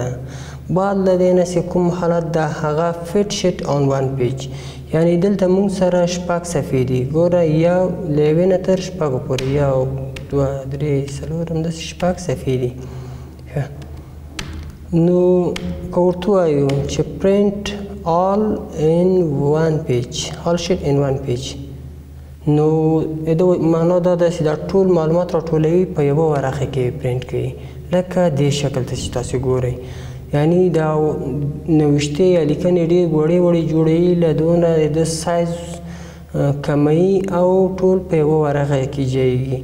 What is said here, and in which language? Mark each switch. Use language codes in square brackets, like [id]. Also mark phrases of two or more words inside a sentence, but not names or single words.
[ps] بعد له دې نه چې کوم حالت ده هغه [en] fit sheet on one page, [ps] یعنی دلته مونږ سره شپږ صفحې دي. ګوره یو له یوې نه تر شپږو پورې، یو دوه درې څلور همداسې شپږ صفحې دي. نو که ورته ووایو چې [en] print all in one page, all sheet in one page, [ps] نو د معنا دا ده چې دا ټول معلومات راټولوي په یوه ورقه کې پرنټ کوي، لکه دې شکل ته چې تاسو ګورئ. یعنی دا نوشتې یا لیکنې ډېر وړې وړې جوړوي، له دونه د سایز کموي او ټول په یوه ورقه کې ځایږي.